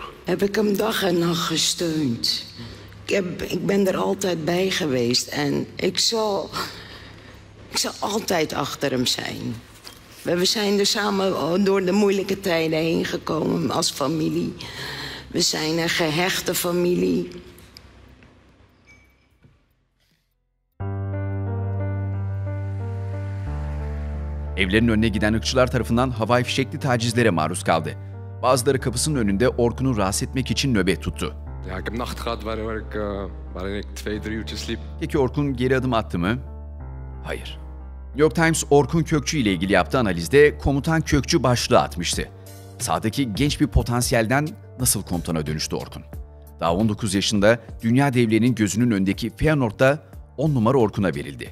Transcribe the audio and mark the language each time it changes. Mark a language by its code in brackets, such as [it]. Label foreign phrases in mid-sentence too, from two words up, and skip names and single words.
[nl] Heb ik hem dag en nacht gesteund. Ik ben er altijd bij geweest. En ik zal altijd achter hem zijn. We zijn er samen door de moeilijke tijden heen gekomen als familie. We zijn een gehechte familie. [tr] Evlerin önüne giden ırkçılar tarafından havai fişekli tacizlere maruz kaldı. Bazıları kapısının önünde Orkun'u rahatsız etmek için nöbet tuttu. [nl] Ja, ik heb nacht gehad waarin ik 2-3 uurtjes sliep. [tr] Peki Orkun geri adım attı mı? Hayır. New York Times Orkun Kökçü ile ilgili yaptığı analizde komutan Kökçü başlığı atmıştı. Sahadaki genç bir potansiyelden nasıl komutana dönüştü Orkun? Daha 19 yaşında dünya devlerinin gözünün önündeki Feyenoord'da 10 numara Orkun'a verildi.